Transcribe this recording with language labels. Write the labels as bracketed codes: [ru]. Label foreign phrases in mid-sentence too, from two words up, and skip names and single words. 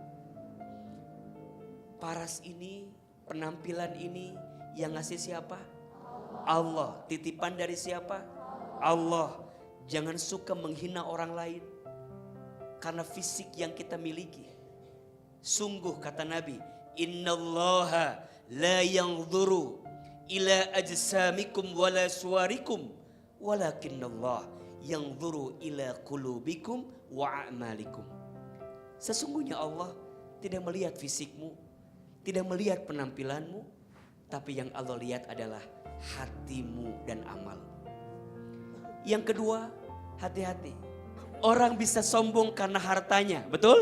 [id] Paras ini, penampilan ini yang ngasih siapa? Allah. Titipan dari siapa? Allah. Jangan suka menghina orang lain karena fisik yang kita miliki. Sungguh kata Nabi, [ar] إن الله لا ينظر إلى أجسامكم ولا صوركم ولكن الله ينظر إلى قلوبكم وأعمالكم. [id] Sesungguhnya Allah tidak melihat fisikmu, tidak melihat penampilanmu, tapi yang Allah lihat adalah hatimu dan amalmu. Yang kedua, hati-hati. Orang bisa sombong karena hartanya, betul?